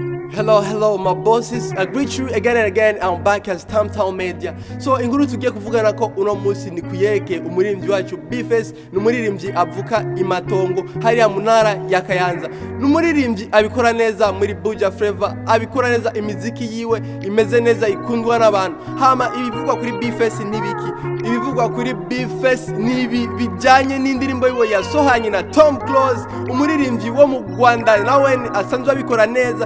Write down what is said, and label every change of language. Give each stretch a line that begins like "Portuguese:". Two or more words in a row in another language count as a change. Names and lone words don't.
English: Hello, my bosses. I greet you again and again. I'm back as Tamtown Media.
Rundi: So inkuru tugiye kuvugana ko uno munsi ni kuyeke umuririmbyi wacu Bface, numuririmbyi avuka imatongo hariya munara ya Kayanza. Numuririmbyi abikora neza muri Buja Flavor, abikora neza imiziki yiwe imeze neza ikundwa n'abantu. Hama ibivugwa kuri Bface nibiki? Ibivugwa kuri Bface nibi bijanye n'indirimbo yiwe yasohanye na Tom Close, umuririmbyi wo mu Rwanda nawe asanzwe abikora neza.